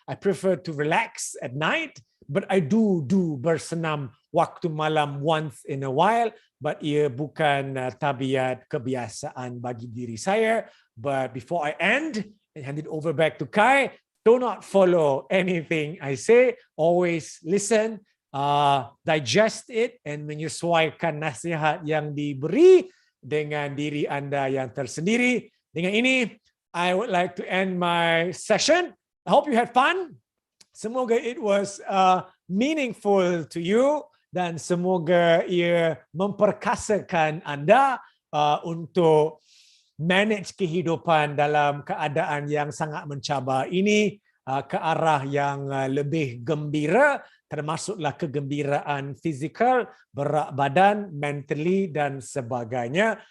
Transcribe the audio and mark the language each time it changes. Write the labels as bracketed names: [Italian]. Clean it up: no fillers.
[English] I prefer to relax at night, but I do [Malay] bersenam waktu malam [English] once in a while, but [Malay] ia bukan tabiat kebiasaan bagi diri saya. [English] But before I end and hand it over back to Kai, do not follow anything I say. Always listen, digest it, and [Malay] menyesuaikan nasihat yang diberi dengan diri anda yang tersendiri. Dengan ini, [English] I would like to end my session. I hope you had fun. [Malay] Semoga [English] it was meaningful to you, [Malay] dan semoga ia memperkasakan anda untuk manage kehidupan dalam keadaan yang sangat mencabar ini ke arah yang lebih gembira, termasuklah kegembiraan fizikal, berat badan, mentally dan sebagainya.